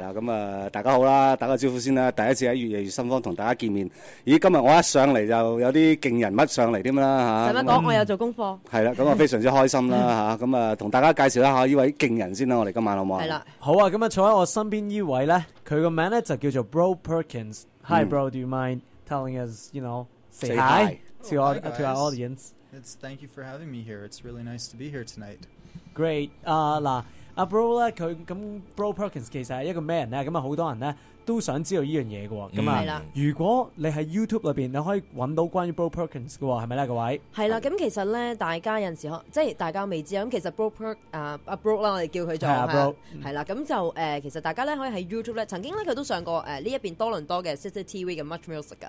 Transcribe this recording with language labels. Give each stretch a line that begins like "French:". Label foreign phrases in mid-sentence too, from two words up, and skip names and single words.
Cantonese: 係啦，咁啊，大家好啦，打個招呼先啦。第一次喺越夜越心慌同大家見面。咦，今日我一上嚟就有啲勁人物上嚟添啦嚇。使乜講？我有做功課。係啦，咁啊非常之開心啦嚇。咁啊，同大家介紹一下呢位勁人先啦。我哋今晚好唔好啊？係啦。好啊，咁啊坐喺我身邊呢位咧，佢個名咧就叫做 Bro Perkins。
English: Hi Bro, do you mind telling us, say hi to our audience? Thank you for having me here. It's really nice to be here tonight. Great.
Cantonese: 嗱，阿 Bro 咧，佢咁 Bro Perkins 其實係一個咩人咧？咁啊，好多人咧都想知道呢樣嘢嘅喎。咁啊，如果你喺 YouTube 裏邊，你可以揾到關於 Bro Perkins 嘅喎，係咪咧，各位？係啦，咁其實咧，大家有陣時即係大家未知啊。咁其實 Bro 阿 Bro 啦，我哋叫佢做係啦。咁就其實大家咧可以喺 YouTube 咧，曾經咧佢都上過呢一邊多倫多嘅 CCTV 嘅 Much Music 噶。